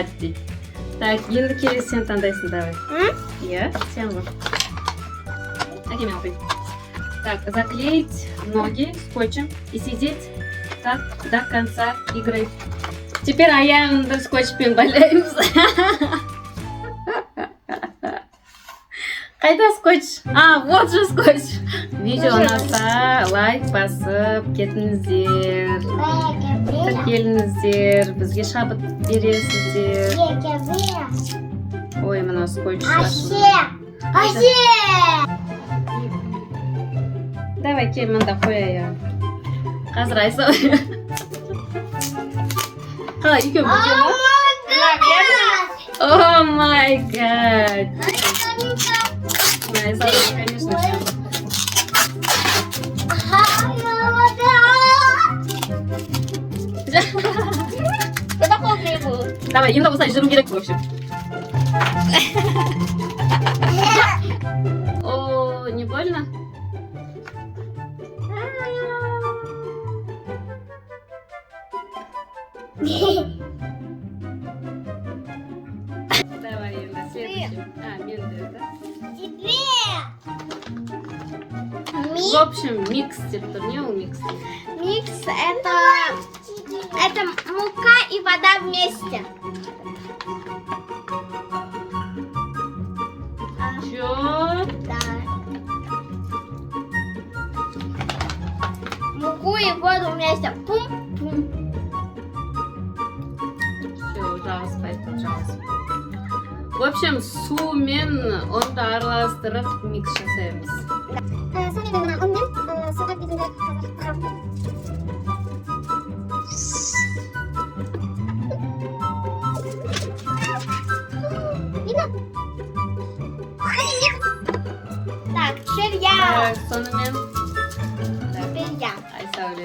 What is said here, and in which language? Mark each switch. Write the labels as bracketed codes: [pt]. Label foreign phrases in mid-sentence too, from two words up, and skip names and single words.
[kk] Так, енді келесі сен таңдайсың, давай. Иә, сен ғой. Әке мен оқиын. [ru] Так, заклеить ноги скотчем и сидеть так до конца игры. [kk] Теперь аяғыңды скотчпен байлаймыз. Қайда скотч? [ru] А, вот же скотч. [kk] Видео ұнаса лайк басып кетіңіздер. Тіркеліңіздер, бізге шабыт бересіздер. Ой, мына скотч. Давай, кел, мында қояйын. Қазір айсау. Қалай, екеу бірге ма? [en] Oh my god. [ru] Айсау, конечно, всем. Это холодный был. Давай, [kk] енді осылай жүру керек, [ru] в общем. О, не больно? [kk] Давай, енді следующий. А, мен де, да? [ru] В общем, [kk] микс деп тұр. Не ол микс? [ru] Микс это мука и вода вместе. Чё? Да. Муку и воду вместе. Пум-пум. [kk] Все, жаласпайды, жаласпайды. [ru] В общем, [kk] сумен онды араластырып микс жасаймыз. Сонымен мына ұнмен суға бетінде қазір [ru] Так, теперь я. [kk] Так, сонымен. [ru] Теперь я. Айсауле.